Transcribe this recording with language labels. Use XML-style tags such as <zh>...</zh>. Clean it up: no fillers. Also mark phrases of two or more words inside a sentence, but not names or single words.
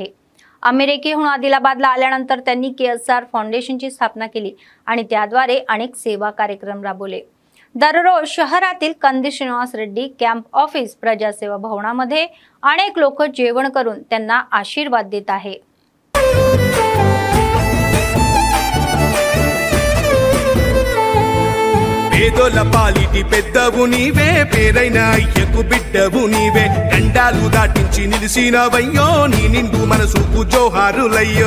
<mr>अमेरिकेहून आदिलाबादला आल्यानंतर त्यांनी KSR फाउंडेशनची स्थापना केली आणि त्याद्वारे अनेक सेवा कार्यक्रम राबवले। दररोज शहरातील कंदी श्रीनिवास रेड्डी कॅम्प ऑफिस प्रजासेवा भवनामध्ये अनेक लोक जेवण करून त्यांना आशीर्वाद देत आहे।</mr> <te>పేదోల పాలిటి పెద్దవు నీవే, పేరైన అయ్యకు బిడ్డవు నీవే, గండాలు దాటించి నిలిసినవయ్యో, నీ నిండు మనసుకు జోహారులయ్యో।</te>